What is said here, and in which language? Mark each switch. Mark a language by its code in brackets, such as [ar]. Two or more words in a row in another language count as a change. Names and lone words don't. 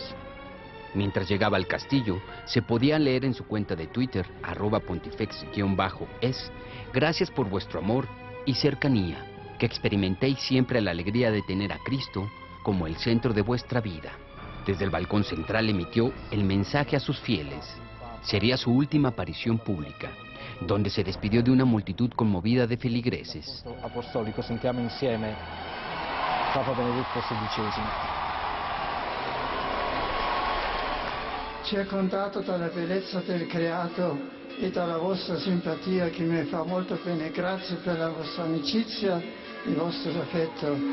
[es] Mientras llegaba al castillo, se podía leer en su cuenta de Twitter, @pontifex_es, gracias por vuestro amor y cercanía, que experimentéis siempre la alegría de tener a Cristo como el centro de vuestra vida. Desde el balcón central emitió el mensaje a sus fieles. Sería su última aparición pública, donde se despidió de una multitud conmovida de feligreses. [it] Apostolico, sentiamo insieme Papa Benedetto XVI. Circondato dalla bellezza del creato e dalla vostra simpatia che mi fa molto bene, grazie per la vostra amicizia e il vostro affetto.